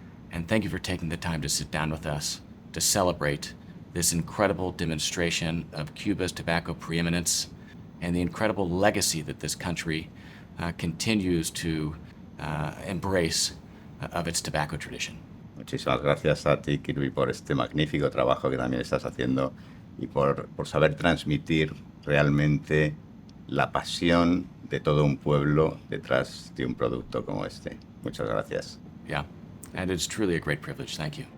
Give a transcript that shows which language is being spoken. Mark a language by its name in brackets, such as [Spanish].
[English] And thank you for taking the time to sit down with us to celebrate this incredible demonstration of Cuba's tobacco preeminence and the incredible legacy that this country continues to embrace of its tobacco tradition. [Spanish] Muchísimas gracias a ti, Kirby, por este magnífico trabajo que también estás haciendo y por saber transmitir realmente la pasión de todo un pueblo detrás de un producto como este. Muchas gracias. [English] Yeah, and it's truly a great privilege. Thank you.